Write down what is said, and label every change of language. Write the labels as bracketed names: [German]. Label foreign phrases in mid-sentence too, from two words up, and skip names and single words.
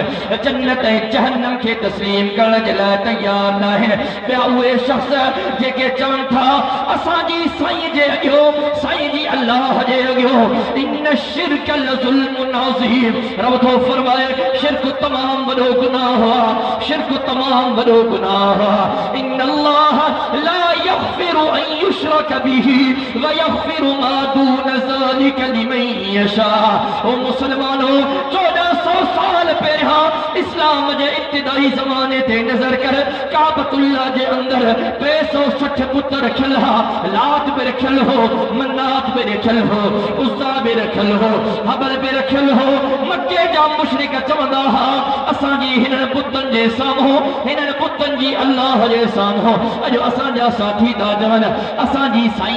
[Sindhi] जन्नत ऐं जहन्नम खे तस्लीम करण जे लाइ तयार न आहिनि ॿिया उहे शख्स जेके चवनि था असांजी साईं जे अॻियो साईं जी अल्लाह जे अॻियो [Arabic] إن الشرك لظلم عظيم [Sindhi] रब थो फरमाए शिरक तमाम वॾो गुनाह आहे शिरक तमाम वॾो गुनाह आहे [Arabic] إن الله لا يغفر أن يشرك به ويغفر ما دون ذلك لمن يشاء [Sindhi] ओ मुसलमानो 1400 साल पहिरियां इस्लाम जे इब्तिदाई ज़माने ते नज़र कर काबतुल्लाह जे अंदर 260 पुत्र रखियल हा लात बि रखियल हो मन्नात बि रखियल हो उज़्ज़ा बि रखियल हो हबल बि रखियल हो मक्के जा मुशरिक चवंदा हा असांजी हिननि पुतनि जे साम्हूं हिननि पुतनि जी अल्लाह जे साम्हूं अॼु असांजा साथी था चवनि असांजी साईं